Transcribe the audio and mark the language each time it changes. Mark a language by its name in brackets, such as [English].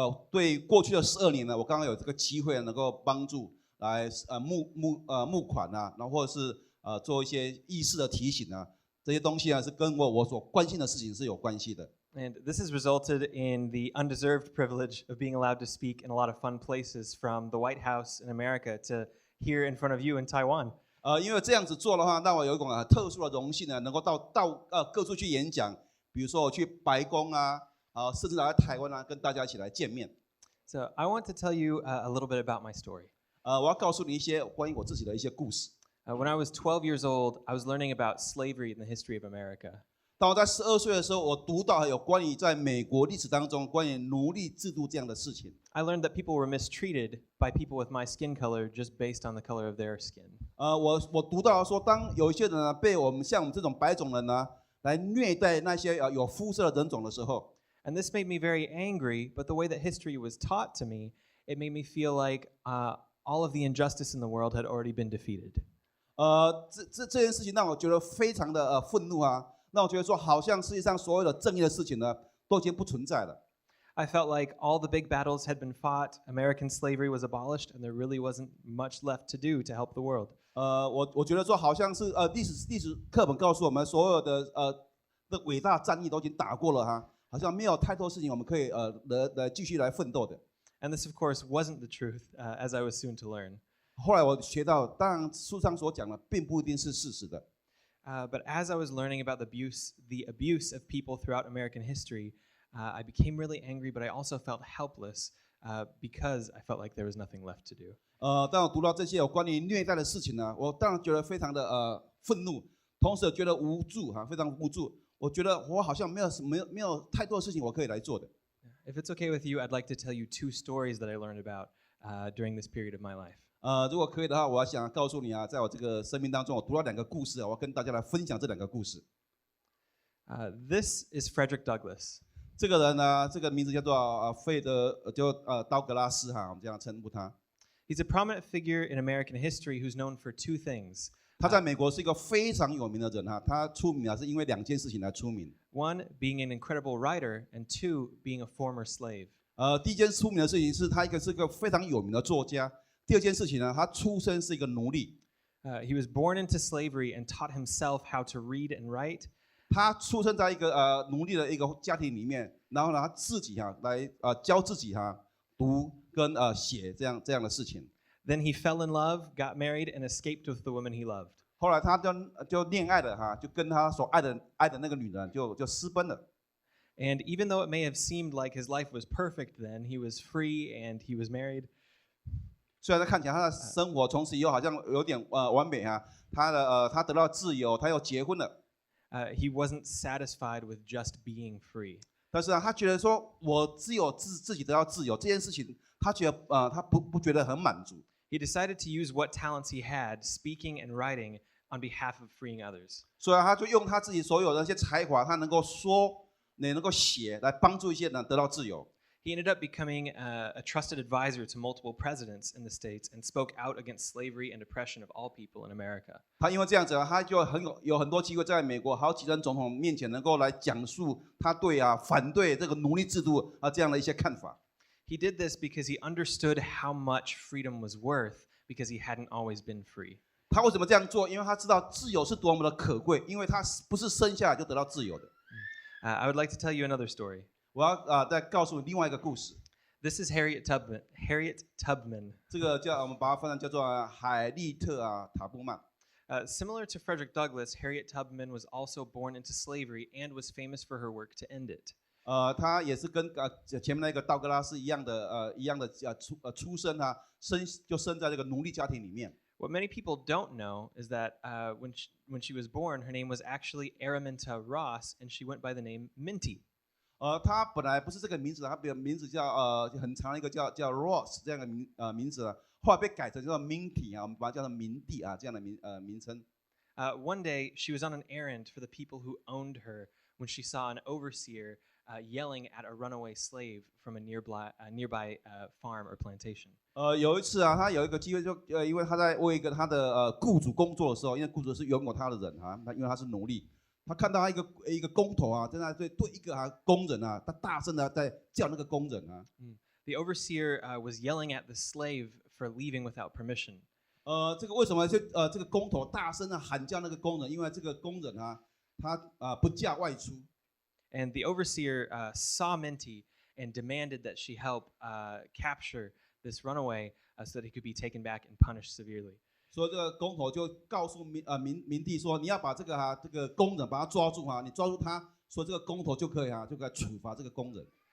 [Chinese] 对过去的12年呢，我刚刚有这个机会能够帮助来募款啊，然后或者是做一些意识的提醒啊，这些东西啊是跟我所关心的事情是有关系的。 [English] And this has resulted in the undeserved privilege of being allowed to speak in a lot of fun places, from the White House in America to here in front of you in Taiwan. [Chinese] 因为这样子做的话，让我有一种特殊的荣幸呢，能够到各处去演讲，比如说我去白宫啊，甚至来台湾啊，跟大家一起来见面。 [English] So I want to tell you a little bit about my story. [Chinese] 我要告诉你一些关于我自己的一些故事。 [English] When I was 12 years old, I was learning about slavery in the history of America. [Chinese] 当我在12岁的时候，我读到有关于在美国历史当中关于奴隶制度这样的事情。 [English] I learned that people were mistreated by people with my skin color just based on the color of their skin. [Chinese] 我读到说，当有一些人呢被我们像我们这种白种人呢来虐待那些有肤色的人种的时候， [English] And this made me very angry, but the way that history was taught to me, it made me feel like all of the injustice in the world had already been defeated. [Chinese] 这件事情让我觉得非常的愤怒啊，让我觉得说，好像世界上所有的正义的事情呢都已经不存在了。 [English] I felt like all the big battles had been fought, American slavery was abolished, and there really wasn't much left to do to help the world. [Chinese] 我觉得说，好像是历史课本告诉我们，所有的伟大战役都已经打过了哈，好像没有太多事情我们可以来继续来奋斗的。 [English] And this, of course, wasn't the truth, as I was soon to learn. [Chinese] 后来我学到，当然书上所讲的并不一定是事实的。 [English] But as I was learning about the abuse of people throughout American history, I became really angry, but I also felt helpless because I felt like there was nothing left to do. [Chinese] 当我读到这些有关于虐待的事情呢，我当然觉得非常的愤怒，同时也觉得无助哈，非常无助。我觉得我好像没有太多的事情我可以来做的。 [English] If it's okay with you, I'd like to tell you 2 stories that I learned about during this period of my life. [Chinese] 如果可以的话，我想告诉你啊，在我这个生命当中，我读到2个故事啊，我要跟大家来分享这2个故事。 [English] This is Frederick Douglass. [Chinese] 这个人呢，这个名字叫做道格拉斯哈，我们这样称呼他。 [English] He's a prominent figure in American history who's known for 2 things. [Chinese] 他在美国是一个非常有名的人哈，他出名啊是因为2件事情来出名。 [English] One, being an incredible writer, and 2, being a former slave. [Chinese] 第一件出名的事情是他是个非常有名的作家。第2件事情呢，他出生是一个奴隶。 [English] He was born into slavery and taught himself how to read and write. [Chinese] 他出生在一个奴隶的一个家庭里面，然后呢，他自己来教自己读跟写这样的事情。 [English] Then he fell in love, got married, and escaped with the woman he loved. [Chinese] 后来他就恋爱了就跟他所爱的那个女人就私奔了。 [English] And even though it may have seemed like his life was perfect then, he was free and he was married. [Chinese] 虽然看起来他的生活从此以后好像有点完美他得到自由，他又结婚了。 [English] He wasn't satisfied with just being free. [Chinese] 但是他觉得说我只有自己得到自由这件事情，他觉得他不觉得很满足。 [English] He decided to use what talents he had, speaking and writing, on behalf of freeing others. [Chinese] 所以他就用他自己所有的那些才华，他能够说，也能够写，来帮助一些人得到自由。 [English] He ended up becoming a trusted advisor to multiple presidents in the States and spoke out against slavery and oppression of all people in America. [Chinese] 他因为这样子，他就有很多机会在美国好几任总统面前能够来讲述他反对这个奴隶制度这样的一些看法。 [English] He did this because he understood how much freedom was worth because he hadn't always been free. [Chinese] 他为什么这样做？因为他知道自由是多么的可贵，因为他不是生下来就得到自由的。 [English] I would like to tell you another story. [Chinese] 我要再告诉你另外一个故事。 [English] This is Harriet Tubman. Harriet Tubman. [Chinese] 这个我们把它翻译叫做海利特塔布曼。 [English] Similar to Frederick Douglass, Harriet Tubman was also born into slavery and was famous for her work to end it. [Chinese] 他也是跟前面那个道格拉斯一样的出生生在这个奴隶家庭里面。 [English] What many people don't know is that when she was born, her name was actually Araminta Ross, and she went by the name Minty. [Chinese] 他本来不是这个名字，他的名字叫很长的一个叫 Ross 这样的名字，后来被改成叫做 Minty 我们把它叫做明帝这样的名称。 [English] One day, she was on an errand for the people who owned her when she saw an overseer yelling at a runaway slave from a nearby farm or plantation. [Chinese] 有一次他有一个机会，就因为他在为一个他的雇主工作的时候，因为雇主是拥有他的人因为他是奴隶。他看到一个工头在那对一个工人他大声的在叫那个工人 [English] The overseer was yelling at the slave for leaving without permission. [Chinese] 这个为什么这个工头大声的喊叫那个工人？因为这个工人他不嫁外出。 [English] And the overseer saw Minty and demanded that she help capture this runaway so that he could be taken back and punished severely. [Chinese] 所以这个工头就告诉明帝说，你要把这个工人把他抓住你抓住他，所以这个工头就可以处罚这个工人。